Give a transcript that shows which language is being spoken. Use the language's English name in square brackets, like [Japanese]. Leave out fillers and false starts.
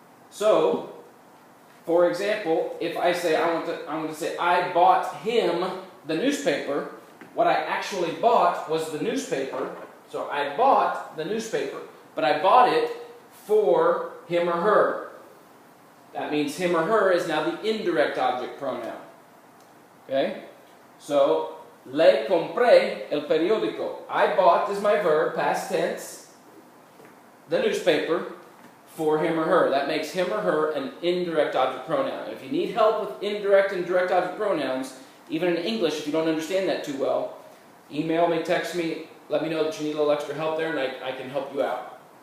[English] So, for example, if I say, I'm going to say, I bought him the newspaper, what I actually bought was the newspaper, so I bought the newspaper, but I bought it for him or her. That means him or her is now the indirect object pronoun. Okay? [Spanish] So, le compré el periódico. [English] I bought is my verb, past tense, the newspaper, for him or her. That makes him or her an indirect object pronoun. And if you need help with indirect and direct object pronouns, even in English, if you don't understand that too well, email me, text me, let me know that you need a little extra help there, and I can help you out.